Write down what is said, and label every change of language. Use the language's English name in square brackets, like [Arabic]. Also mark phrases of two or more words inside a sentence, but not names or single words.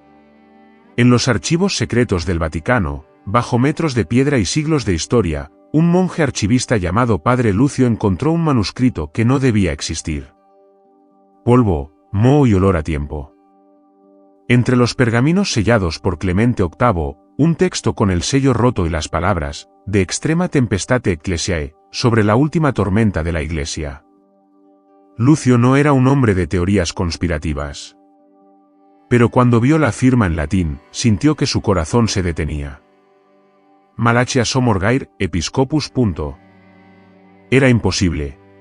[Spanish] En los archivos secretos del Vaticano, bajo metros de piedra y siglos de historia, un monje archivista llamado Padre Lucio encontró un manuscrito que no debía existir. Polvo, moho y olor a tiempo. Entre los pergaminos sellados por Clemente VIII, un texto con el sello roto y las palabras, [Latin] de extrema tempestate ecclesiae, [Spanish] sobre la última tormenta de la Iglesia. Lucio no era un hombre de teorías conspirativas. Pero cuando vio la firma en latín, sintió que su corazón se detenía. Malachias Somorgair, Episcopus. Era imposible.